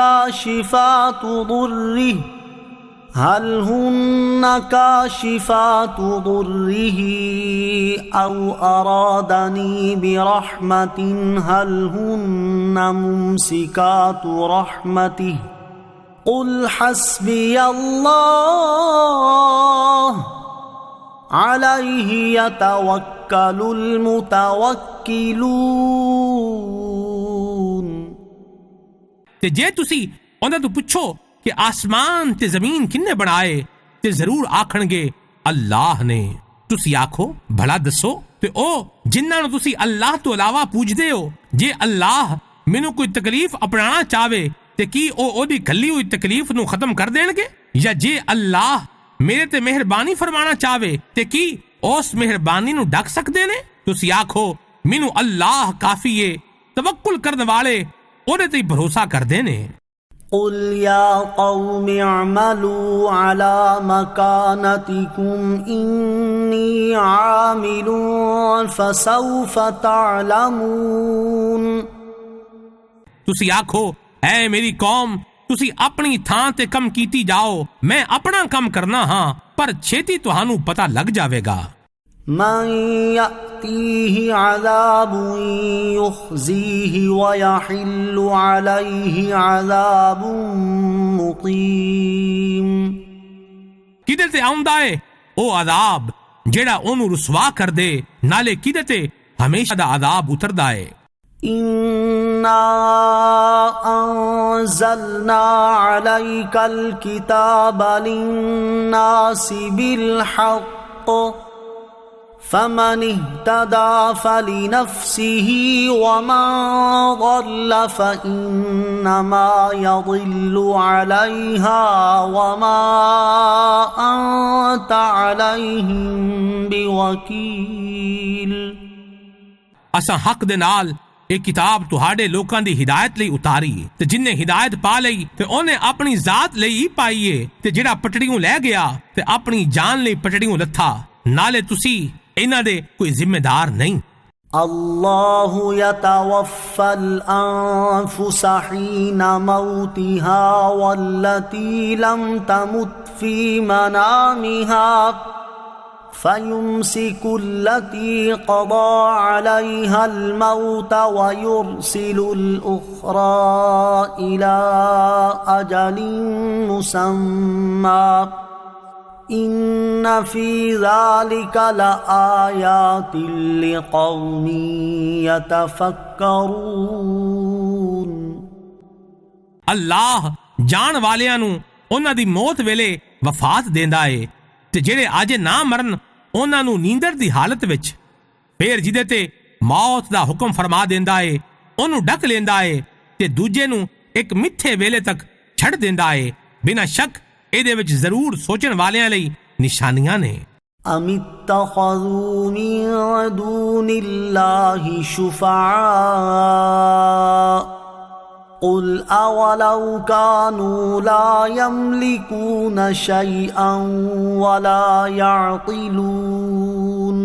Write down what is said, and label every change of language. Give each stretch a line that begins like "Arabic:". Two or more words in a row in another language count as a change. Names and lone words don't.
Arabic: كاشفات ضره أو أرادني برحمة هل هن ممسكات رحمته قل حسبي الله عليه يتوكل المتوكلون۔
Punjabi: تے جے تسی انہاں تو پوچھو کہ آسمان تے زمین کنے بنائے تے ضرور آکھن گے اللہ نے۔ تسی آکھو بھلا دسو تے او جنہاں نو تسی اللہ تو علاوہ پوجدے ہو، جے اللہ مینوں کوئی تکلیف اپنانا چاہے تے کی او دی کھلی ہوئی تکلیف نو ختم کر دین گے؟ یا جے اللہ میرے تے مہربانی فرمانا چاہے تے کی اس مہربانی نو ڈک سکدے نے؟ تسی آکھو مینوں اللہ کافی ہے، توکل کرنے والے اودے تے بھروسہ کردے نے۔
Arabic: قل يا قوم اعملوا على مكانتكم إني عامل فسوف تعلمون۔
Punjabi: تسی آکھو اے میری قوم تسی اپنی تھان تے کم کیتی جاؤ، میں اپنا کم کرنا ہاں، پر چھیتی تہانوں پتہ لگ جاوے گا۔
Arabic: من يأتيه عذاب يخزيه ويحل عليه عذاب مقيم۔
Punjabi: کدے تے آوندا ہے او عذاب جیڑا اونوں رسوا کر دے، نالے کدے تے ہمیشہ دا عذاب اتردا ہے۔
Arabic: إنا أنزلنا عليك الكتاب للناس بالحق فمن اهتدى فلنفسه ومن ضل فإنما يضل عليها وما أنت عليهم بوكيل۔
Punjabi: اساں حق دے نال یہ کتاب تہاڈے لوکاں دی ہدایت لئی اتاری تے جن نے ہدایت پا لئی تے اونے اپنی ذات لئی ہی پائیے تے جڑا پٹڑیوں لے گیا تے اپنی جان لئی پٹڑیوں لتھا، نالے تسی انہاں دے کوئی ذمہ دار نہیں۔
Arabic: اللہ یتوفی الانفس حین موتها والتی لم تمت فی منامها فَيُمْسِكُ الَّتِي قَضَى عَلَيْهَا الْمَوْتَ وَيُرْسِلُ الْأُخْرَى إِلَىٰ أَجَلٍ مُّسَمًّى إِنَّ فِي ذَلِكَ لَآيَاتٍ لِقَوْمٍ يَتَفَكَّرُونَ۔
Punjabi: اللہ جان والیاں نوں انہاں دی موت ویلے وفات دیندا ہے تے جڑے اج نہ مرن انہاں نوں نیندر دی حالت وچ پھر جدے تے موت دا حکم فرما دیندا ہے انہوں ڈک لیندا ہے تے دوجے نوں ایک میٹھے ویلے تک چھڑ دیندا ہے۔ بنا شک اے دے وچ ضرور سوچن والیاں لئی نشانیاں نے۔
Arabic: ام اتخذوا من دون اللہ شفعاء قل اولو كانوا لا يملكون شيئا ولا يعقلون۔